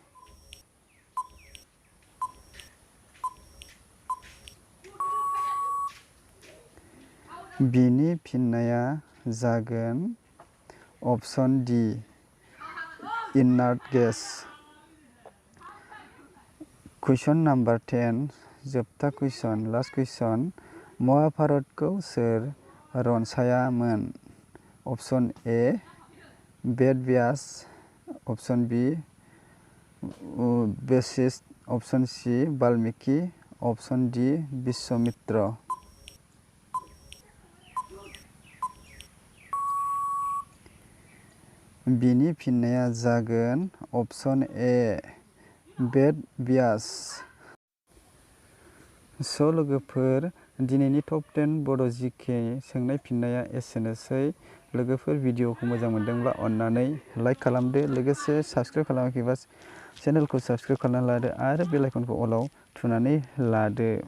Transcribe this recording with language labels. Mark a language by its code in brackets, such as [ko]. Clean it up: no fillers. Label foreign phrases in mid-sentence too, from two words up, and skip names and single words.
[brx] बिनि फिननाया जागोन [en] Option D. inert gas. Question number 10. [brx] जोबथा कुइसन, [en] last question. [brx] महाभारतखौ सोर रनसायामोन? [en] Option A. वेद व्यास, Option B. वशिष्ठ, Option C. वाल्मीकि, Option D. [brx] विश्वामित्र। बिनि फिननाया जागोन [en] Option A. [brx] वेद व्यास। लोगोफोर, दिनैनि टप 10 बड' जिके सोंनाय फिननाया एसेनोसै। लोगोफोर, भिडिअखौ मोजां मोनदोंब्ला अन्नानै लाइक खालामदो, लोगोसे साबस्क्राइब खालामाखैबा चेनेलखौ साबस्क्राइब खालामना लादो आरो बेल आइकनखौ अलाव थुनानै लादो।